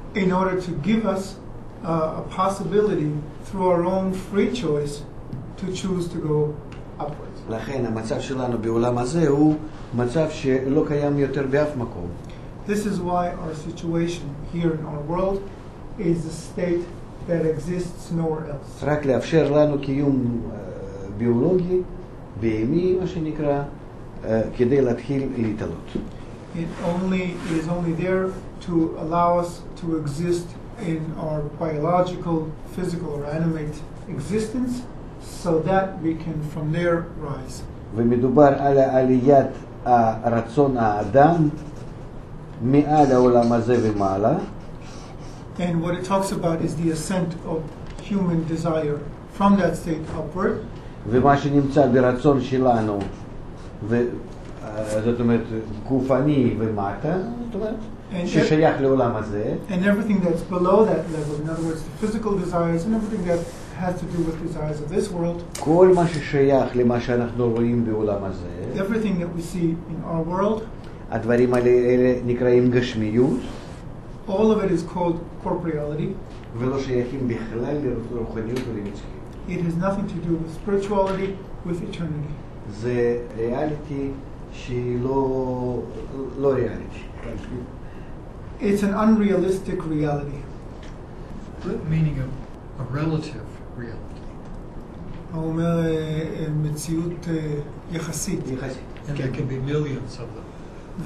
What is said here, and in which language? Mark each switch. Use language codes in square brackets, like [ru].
[en] In order to give us a possibility through our own free choice to choose to go upwards. [he] לכן המצב שלנו בעולם הזה הוא מצב שלא קיים יותר באף מקום. [en] This is why our situation here in our world is a state that exists nowhere else. [he] רק לאפשר לנו קיום ביולוגי, בהמי, מה שנקרא, כדי להתחיל להתעלות. [en] It is only there to allow us to exist in our biological, physical, or animate existence, so that we can from there rise. [he] ומדובר על עליית הרצון האדם מעל העולם הזה ומעלה. [en] And what it talks about is the ascent of human desire from that state upward. [he] ומה שנמצא ברצון שלנו, זאת אומרת, גופני ומטה, זאת אומרת, ששייך לעולם הזה. [en] And everything that's below that level, in other words, the physical desires and everything that has to do with desires of this world, [he] כל מה ששייך למה שאנחנו רואים בעולם הזה, [en] everything that we see in our world, [he] הדברים האלה נקראים גשמיות, [en] all of it is called corporeality. [he] ולא שייכים בכלל לרוחניות ולנצחיות. [en] It has nothing to do with spirituality, with eternity. [he] זה ריאליטי שהיא לא ריאליטי. [en] It's an unrealistic reality. Meaning a relative reality. [he] הוא אומר מציאות יחסית. [en] And there can be millions of them.